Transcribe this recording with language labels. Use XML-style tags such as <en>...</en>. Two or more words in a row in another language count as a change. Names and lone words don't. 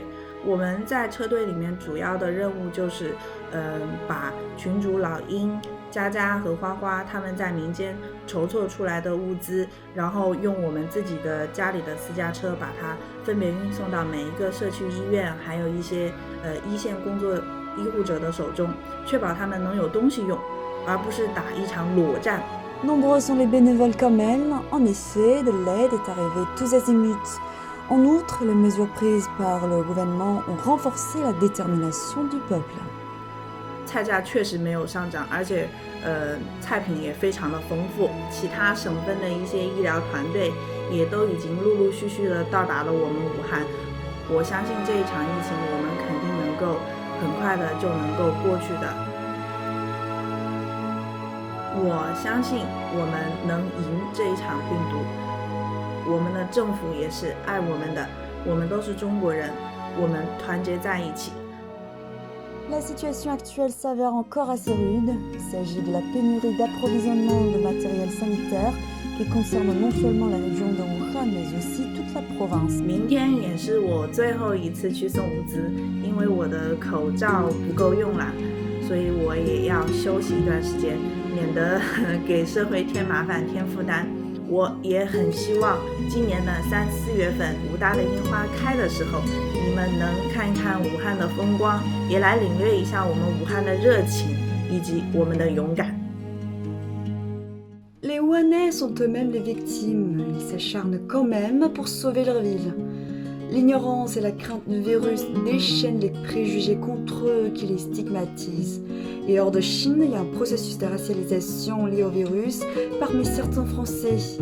<zh>我们在车队里面主要的任务就是把群主老鹰、佳佳和花花他们在民间筹措出来的物资，然后用我们自己的家里的私家车把它分别运送到每一个社区医院，还有一些一线工作医护者的手中，确保他们能有东西用，而不是打一场裸战。</zh> <fr>Nombreux sont les bénévoles quand même. En effet, de l'aide est arrivée tous azimuts. En outre, les mesures prises par le gouvernement ont renforcé la détermination du peuple.</fr> <zh>菜价确实没有上涨，而且菜品也非常的丰富。其他省份的一些医疗团队也都已经陆陆续续的到达了我们武汉。我相信这一场疫情我们肯定能够很快的就能够过去的。我相信我们能赢这一场病毒。我们的政府也是爱我们的，我们都是中国人，我们团结在一起。</zh> <fr>La situation actuelle s'avère encore assez rude. Il s'agit de la pénurie d'approvisionnement de matériel sanitaire qui concerne non seulement la région de Wuhan, mais aussi toute la province.</fr> <zh>明天也是我最后一次去送物资，因为我的口罩不够用了，所以我也要休息一段时间，免得给社会添麻烦、添负担。我也很希望今年的3、4月份武大的樱花开的时候，你们能看一看武汉的风光，也来领略一下我们武汉的热情以及我们的勇敢。</zh> <fr>Les Wuhanais sont eux-mêmes les victimes. Ils s'acharnent quand même pour sauver leur ville. L'ignorance et la crainte du virus déchaînent les préjugés contre eux qui les stigmatisent. Et hors de Chine, il y a un processus de racialisation lié au virus parmi certains Français.</fr>